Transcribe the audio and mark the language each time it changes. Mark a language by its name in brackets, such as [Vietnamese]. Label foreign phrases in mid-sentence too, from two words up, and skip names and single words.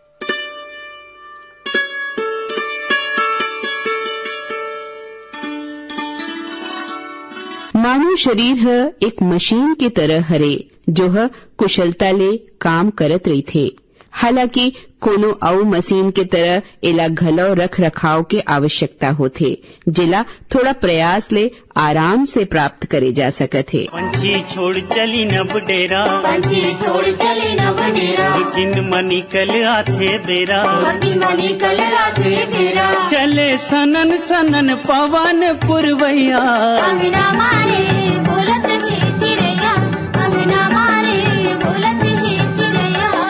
[Chhattisgarhi] मानव शरीर है एक मशीन की तरह हरे जो है कुशलता ले काम करत रही थे। हालांकि कोनो अउ मशीन के तरह एला घलो रख रखाव के आवश्यकता होथे जिला थोड़ा प्रयास ले आराम से प्राप्त करे जा सकत है। पंछी छोड़ चली न बडेरा, पंछी छोड़ चली न बडेरा, लेकिन मनी कल आथे बेरा, मनी कल आथे बेरा। चले सनन सनन पवन पुरवैया, अंगना मारे बोलत है चिड़ैया, अंगना मारे बोलत है चिड़ैया।